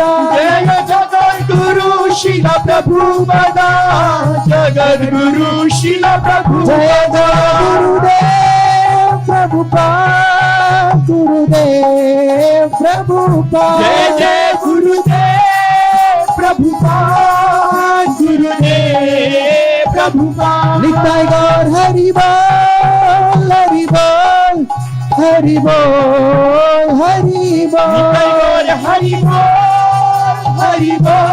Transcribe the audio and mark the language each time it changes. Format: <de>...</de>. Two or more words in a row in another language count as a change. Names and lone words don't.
<sa>జయ జగద్గురు శిల ప్రభుపద జగద్గురు శిల ప్రభు జయ గురుదేవ్ ప్రభుపాద గురుదేవ్ ప్రభుపాద జయ జయ గురుదేవ్ ప్రభుపాద గురుదేవ్ ప్రభుపాద</sa> <bn>নিতাই গৌর হরি বোল হরি বোল হরি বোল হরি বোল হরি বোল হরি বোল</bn>